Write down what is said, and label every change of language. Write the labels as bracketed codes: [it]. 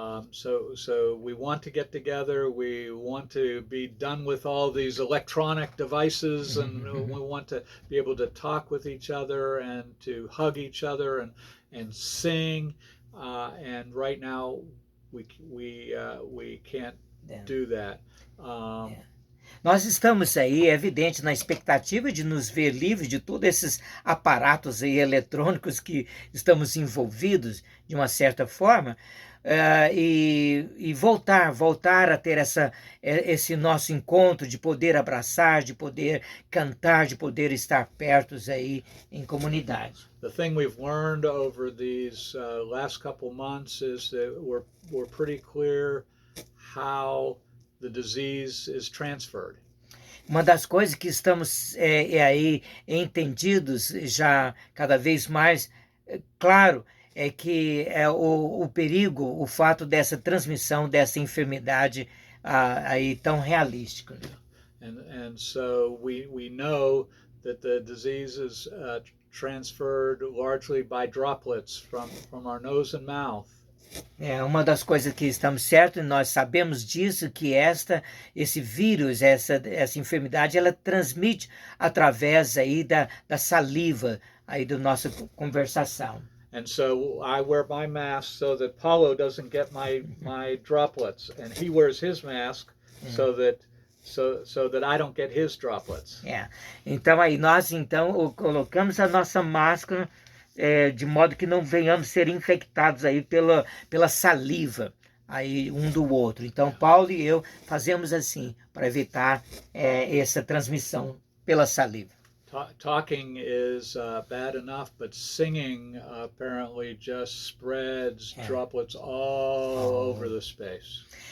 [en] So we want to get together. We want to be done with all these electronic devices, and we want to be able to talk with each other and to hug each other and sing. And right now, we can't do that. [pt] Nós estamos aí, é evidente, na expectativa de nos ver livres de todos esses aparatos aí eletrônicos que estamos envolvidos, de uma certa forma, e voltar a ter esse nosso encontro, de poder abraçar, de poder cantar, de poder estar pertos aí em comunidade. [en] The thing we've learned over these last couple months is that we're pretty clear how the disease is transferred. [pt] Uma das coisas que estamos aí entendidos já cada vez mais, claro, é que o perigo, o fato dessa transmissão, dessa enfermidade aí tão realística. [en] And so we know that the disease is transferred largely by droplets from our nose and mouth. [pt] Uma das coisas que estamos certos, e nós sabemos disso, que esse vírus, essa enfermidade, ela transmite através aí da saliva, aí da nossa conversação. [en] And so I wear my mask so that Paulo doesn't get my droplets, and he wears his mask so that I don't get his droplets. [pt] Então aí nós colocamos a nossa máscara de modo que não venhamos ser infectados aí pela saliva aí um do outro. Então Paulo e eu fazemos assim para evitar essa transmissão pela saliva. [en] Talking is bad enough, but singing apparently just spreads droplets all over the space.